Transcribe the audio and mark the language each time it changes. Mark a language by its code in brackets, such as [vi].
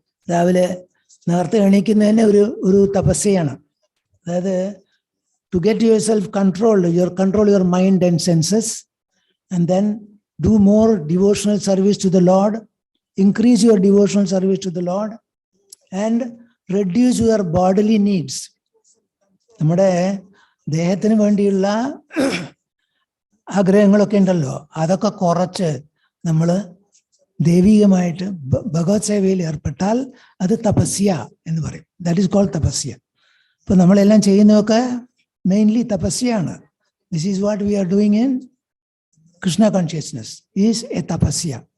[ml] രാവിലെ നേരത്തെ എണീക്കുന്നതന്നെ ഒരു തപസ്യയാണ്. അതായത് [en] to get yourself control your mind and senses, and then do more devotional service to the Lord, increase your devotional service to the Lord, and reduce your bodily needs. [ml] നമ്മുടെ ദേഹത്തിന് വേണ്ടിയുള്ള ആഗ്രഹങ്ങളൊക്കെ ഉണ്ടല്ലോ, അതൊക്കെ കുറച്ച് നമ്മൾ ദൈവികമായിട്ട് ഭഗവത് സേവയിൽ ഏർപ്പെട്ടാൽ അത് തപസ്യ എന്ന് പറയും. [en] That is called tapasya. [ml] ഇപ്പൊ നമ്മളെല്ലാം ചെയ്യുന്നതൊക്കെ mainly തപസ്യയാണ്. [en] This is what we are doing in Krishna consciousness is a tapasya.